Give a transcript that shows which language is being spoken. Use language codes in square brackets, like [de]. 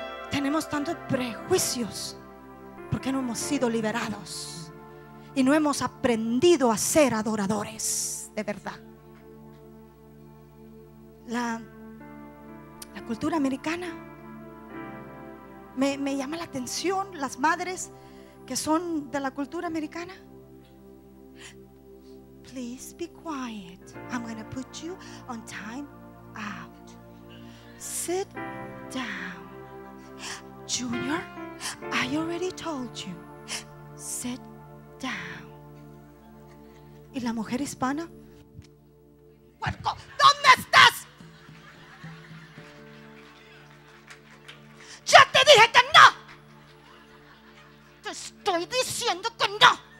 [es] Tenemos tantos prejuicios porque no hemos sido liberados y no hemos aprendido a ser adoradores de verdad. La cultura americana me llama la atención. Las madres que son de la cultura americana. [en] Please be quiet. I'm going to put you on time out. Sit down. Junior, I already told you. Sit down. [es] Y la mujer hispana, puerco, ¿dónde estás? Ya te dije que no. Te estoy diciendo que no.